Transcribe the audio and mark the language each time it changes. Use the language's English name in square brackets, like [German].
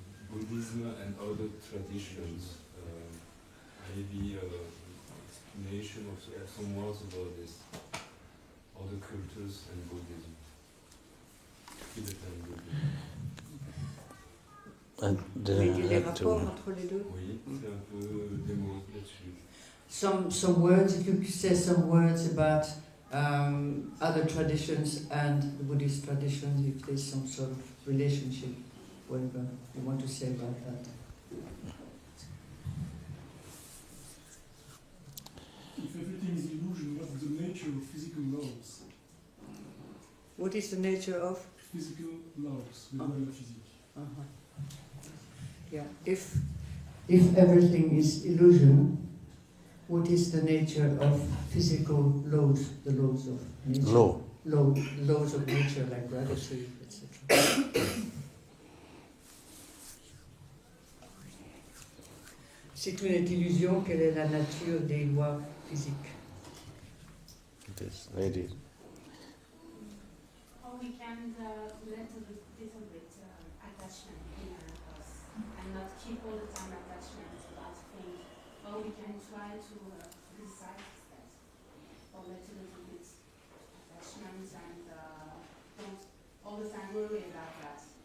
[English] Buddhism and other traditions, maybe explanation of some words about this, other cultures and Buddhism. Tibetan Buddhism. [French] Les rapports entre les deux? Oui, c'est un peu des mots là-dessus. [English] Some words, if you say some words about other traditions and the Buddhist traditions, if there's some sort of relationship, whatever you want to say about that. If everything is illusion, what's the nature of physical laws? What is the nature of? Physical laws, the law of physics. Uh-huh. Yeah, if everything is illusion, what is the nature of physical laws, the laws of nature? Law. laws of nature like gravity, etc. [French] C'est une illusion, quelle est la nature des lois physiques? [English] It is very. How we can let a little bit attachment in us and not keep all the time attachment about things. How we can try to decide that, or let a little bit attachment and don't all the time worry about that.